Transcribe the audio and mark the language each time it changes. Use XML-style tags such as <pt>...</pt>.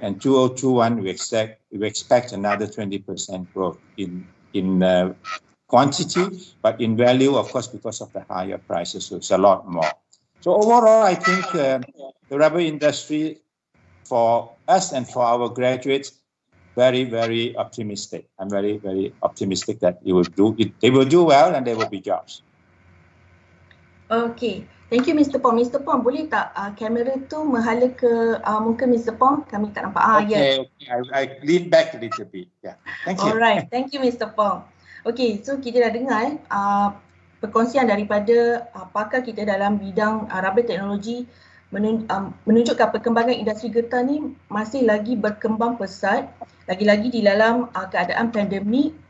<en>And 2021, we expect another 20% growth in quantity, but in value, of course, because of the higher prices, so it's a lot more. So overall, I think the rubber industry, for us and for our graduates, very, very optimistic. I'm very, very optimistic that they will do well and there will be jobs. Okay, thank you Mr. Pong. Mr.</en> <ms>Pong, boleh tak kamera tu menghala ke muka Mr. Pong? Kami tak nampak.</ms> <en>Okay, I lean back a little bit. Yeah, thank you. Alright, thank you Mr. Pong. Okay,</en> <ms>so kita dah dengar perkongsian daripada pakar kita dalam bidang rubber teknologi menunjukkan perkembangan industri getah ni masih lagi berkembang pesat, lagi-lagi di dalam keadaan pandemik.</ms>